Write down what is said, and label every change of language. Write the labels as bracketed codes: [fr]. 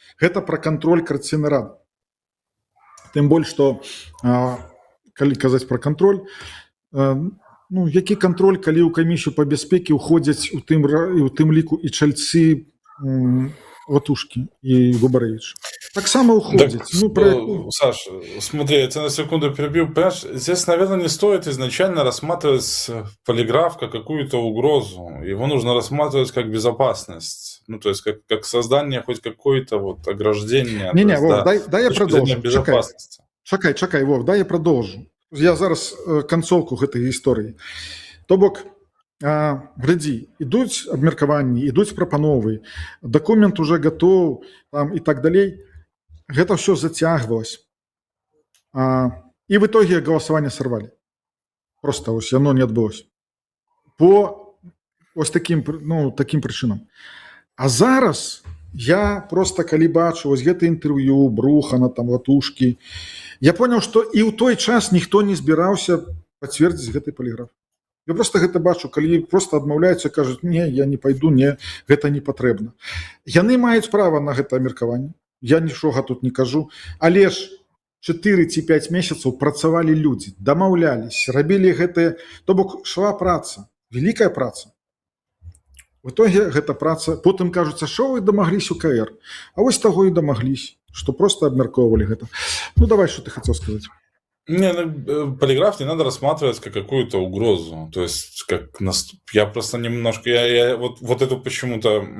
[be] Гэта пра кантроль Карцыннай рады. Тым больш, што, калі казаць пра кантроль, ну, які кантроль, калі ў камісію па бяспеке ўходзяць у тым ліку і чальцы Ватушкі і Губарэвіча. Так само уходит. [ru] Саш, смотри, я тебя на секунду перебью. Понимаешь, здесь, наверное, не стоит изначально рассматривать полиграф как какую-то угрозу. Его нужно рассматривать как безопасность. Ну, то есть, как создание хоть какой-то вот ограждения. Не-не, Вов, дай я продолжу. [be] Чакай, [ru] Вов, дай я продолжу. [be] Я зараз канцоўку гэтай гісторыі. То бок, глядзі, ідуць абмеркаванні, ідуць прапановы, дакумент уже готов, там і так далей. Гэта все зацягвалось. [ru] І в итоге голосование сорвали. Просто ось оно не адбылось. По ось таким причинам. [be] А зараз я просто калі бачу ось гэта інтэрв'ю Брухана, там Ватушкі, я понял, што і ў той час ніхто не збіраўся пацвердзіць гэты паліграф. Я просто гэта бачу, калі просто адмаўляюцца, кажуць, не, я не пайду, не, гэта не патрэбна. Яны маюць права на гэта абмеркаванне. Я нічога тут не кажу, але ж 4 ці 5 месяцаў працавалі людзі, дамаўлялись, рабілі гэтае, то бок шла праца, вялікая праца. В итоге гэта праца, потым кажуцца, што вы дамагліся у КР, а вось таго і дамагліся, што просто абмяркоўвалі гэта. [ru] Ну давай, что ты хотел сказать. Не, полиграф не надо рассматривать как какую-то угрозу. То есть, я просто немножко... Я вот эту почему-то...